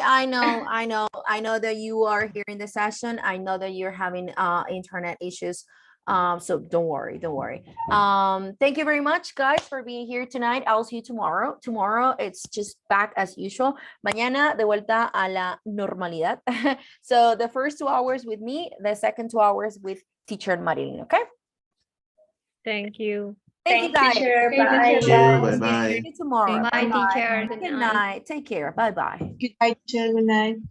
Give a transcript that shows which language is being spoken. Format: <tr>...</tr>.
<en>I know that you are here in the session. I know that you're having internet issues So don't worry, don't worry. Thank you very much, guys, for being here tonight. I'll see you tomorrow. Tomorrow, it's just back as usual.</en> <es>Mañana, de vuelta a la normalidad.</es> <en>So the first 2 hours with me, the second 2 hours with teacher Marilyn, okay? Thank you. Thank you, guys. Teacher. Okay, Bye. teacher. Bye bye. See you tomorrow. Bye, teacher. Good night. Take care. Bye-bye. Good night, teacher. Good night.</en>